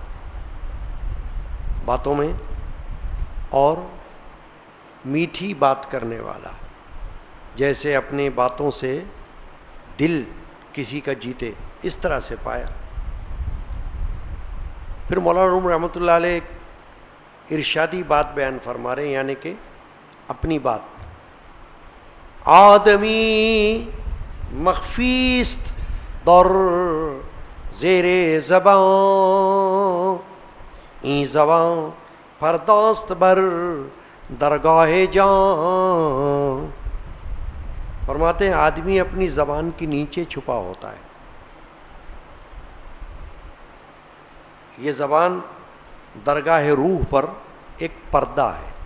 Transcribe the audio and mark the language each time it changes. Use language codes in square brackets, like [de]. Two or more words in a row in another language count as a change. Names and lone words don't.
[ur] باتوں میں اور میٹھی بات کرنے والا، جیسے اپنی باتوں سے دل کسی کا جیتے، اس طرح سے پایا۔ پھر مولانا روم [ar] رحمۃ اللہ علیہ [ur] ارشادی بات بیان فرما رہے ہیں، یعنی کہ اپنی بات، [fa] آدمی مخفیست در زیر زبان، این زبان پرداست بر درگاہ جان۔ [ur] فرماتے ہیں آدمی اپنی زبان کے نیچے چھپا ہوتا ہے۔ یہ زبان درگاہ روح پر ایک پردہ ہے۔